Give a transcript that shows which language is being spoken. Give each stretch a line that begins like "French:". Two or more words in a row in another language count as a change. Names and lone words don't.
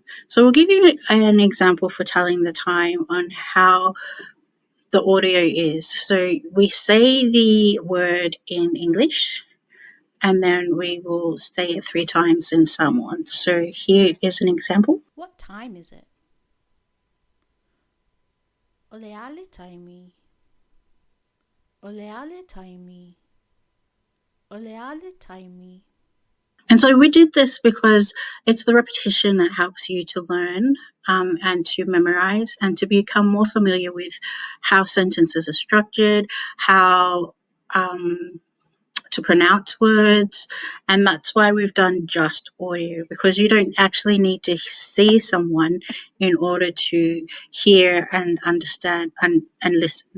English: So we'll give you an example for telling the time on how the audio is. So we say the word in English and then we will say it 3 times in Samoan. So here is an example. What time is it?
Samoan: Oleale taimi. Oleale taimi. Oleale taimi.
English: And so we did this because it's the repetition that helps you to learn and to memorize and to become more familiar with how sentences are structured, how to pronounce words. And that's why we've done just audio, because you don't actually need to see someone in order to hear and understand and listen.